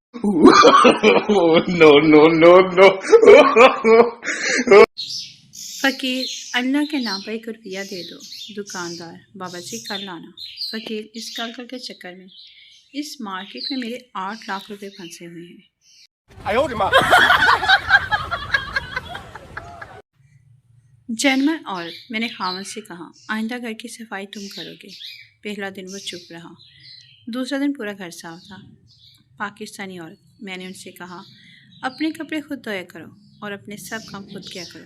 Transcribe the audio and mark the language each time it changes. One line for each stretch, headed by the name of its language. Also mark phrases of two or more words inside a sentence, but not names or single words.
English: no no no no!
Hindi: फ़कीर, अल्लाह के नाम पर 1 रुपया दे दो। दुकानदार, बाबा जी कल आना। फ़कीर, इस कल के चक्कर में इस मार्केट में मेरे 8 लाख रुपए फंसे हुए हैं।
Chinese: 哎呦我的妈！
Hindi: जर्मन औरत, मैंने खामद से कहा, आइंदा घर की सफाई तुम करोगे। पहला दिन वो चुप रहा। दूसरा दिन पूरा घर साफ था। पाकिस्तानी औरत, मैंने उनसे कहा, अपने कपड़े खुद धोया करो और अपने सब काम खुद किया करो।